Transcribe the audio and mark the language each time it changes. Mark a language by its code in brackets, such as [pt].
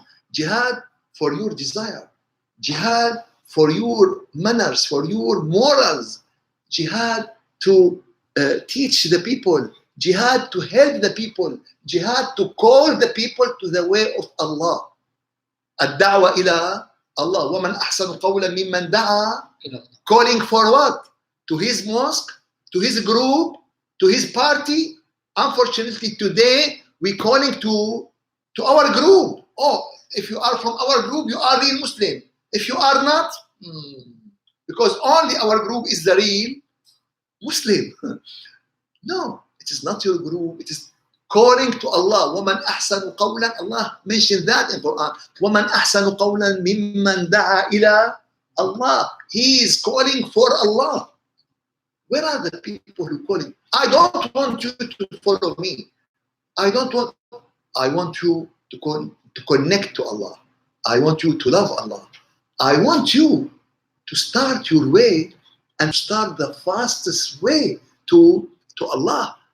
[en] Jihad for your desire. Jihad for your manners, for your morals. Jihad to teach the people. Jihad to help the people. Jihad to call the people to the way of Allah. [ar] الدعوة إلى Allah. وَمَنْ أَحْسَنُ قَوْلًا مِمَّنْ دَعَا. [en] Calling for what? To his mosque, to his group, to his party. Unfortunately, today we're calling to our group. Oh, if you are from our group, you are real Muslim. If you are not, because only our group is the real Muslim. No, it is not your group. It is calling to Allah. [ar] وَمَنْ أَحْسَنُ قَوْلًا. [en] Allah mentioned that in Quran. [ar] وَمَنْ أَحْسَنُ قَوْلًا مِمَّنْ دَعَا إِلَى Allah. [en] He is calling for Allah. Where are the people who calling? I don't want you to follow me. I want you to call to connect to Allah. I want you to love Allah. I want you to start your way and start the fastest way to Allah.